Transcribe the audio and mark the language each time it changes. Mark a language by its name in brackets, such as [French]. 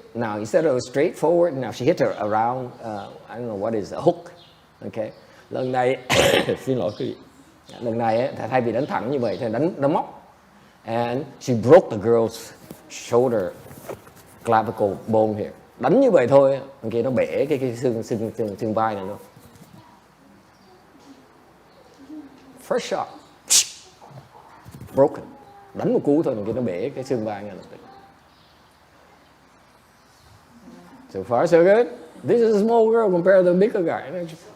[English] Now instead of straight forward, now she hit her around. I don't know what is a hook. [Vietnamese] Okay, lần này xin lỗi quý vị. Lần này thay vì đánh thẳng như vậy thì đánh móc. [English] And she broke the girl's shoulder clavicle bone here. [Vietnamese] Đánh như vậy thôi, kia nó bể cái xương vai này luôn. [English] First shot. Broken. [Vietnamese] Đánh một cú thôi mà kia nó bể cái xương vai ngay lập tức. [English] So far so good. This is a small girl compared to the bigger guy.